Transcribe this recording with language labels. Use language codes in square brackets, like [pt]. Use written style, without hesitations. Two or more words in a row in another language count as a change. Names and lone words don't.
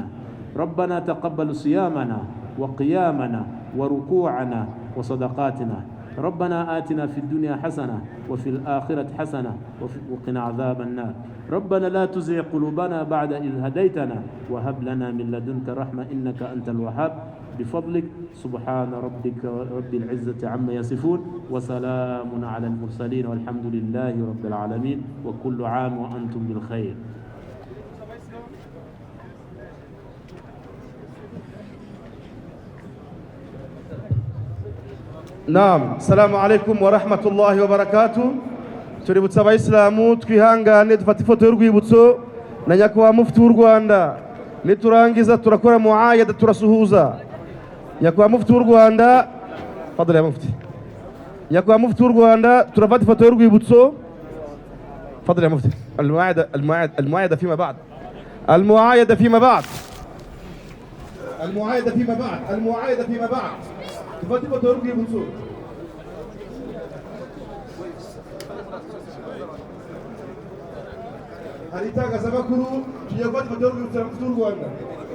[ar] ربنا تقبل صيامنا وقيامنا وركوعنا وصدقاتنا ربنا آتنا في الدنيا حسنة وفي الآخرة حسنة وقنا عذاب النار ربنا لا تزغ قلوبنا بعد إذ هديتنا وهب لنا من لدنك رحمة إنك أنت الوهاب بفضلك سبحان ربك رب العزة عما يصفون وسلام على المرسلين والحمد لله رب العالمين وكل عام وأنتم بالخير. نعم، السلام عليكم ورحمة الله وبركاته. [rw] Tuributsa abayisilamu twihangane dufata ifoto y'urwibutso na nyakubahwa mufti w'u Rwanda. Niturangiza turakora muayada turasuhuza. Nyakubahwa mufti w'u Rwanda, fadhali ya mufti. Nyakubahwa mufti w'u Rwanda turafata ifoto y'urwibutso. Fadhali ya mufti. [ar] المعايدة فيما بعد. المعايدة فيما بعد. المعايدة فيما بعد. المعايدة فيما بعد. تفضل تورقي بنصور هل تاغا سباكرو تيجي تفضل تورقي بنصور